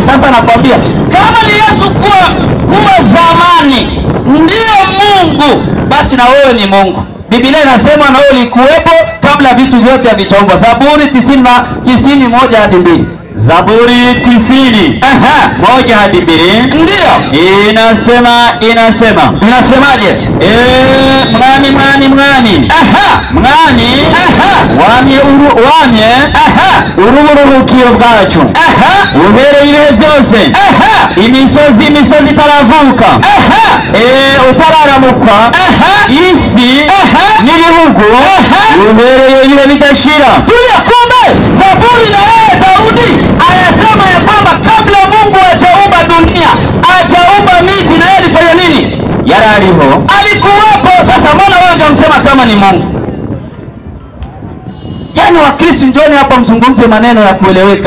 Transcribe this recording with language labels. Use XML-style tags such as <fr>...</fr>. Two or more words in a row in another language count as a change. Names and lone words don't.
<sw>Sasa nakwambia kama ni Yesu kuwa zamani ndio Mungu, basi na wewe ni Mungu. Biblia inasema na wewe ulikuwepo kama kabla vitu vyote havijaumbwa. Zaburi 91 hadi 2. Zaburi 90 1 hadi 2. Ndio Inasemaje? Inasemaje?</sw> <rn>Mwami wamye uruburuhukiro bwacu uhereye ibihe byose, imisozi itaravuka, utararamuka, isi n'ibihugu uhereye ibihe bidashira.</rn> <sw>Kumbe Zaburi na Daudi anasema ya kwamba kabla Mungu hajaumba dunia, hajaumba miti, na yeye alifanya nini?</sw> <rn>Yarariho,</rn> <sw>alikuwepo. Sasa mbona wewe unamsema kama ni Mungu? Yaani Wakristo, njoni hapa mzungumze maneno ya kueleweka.</sw>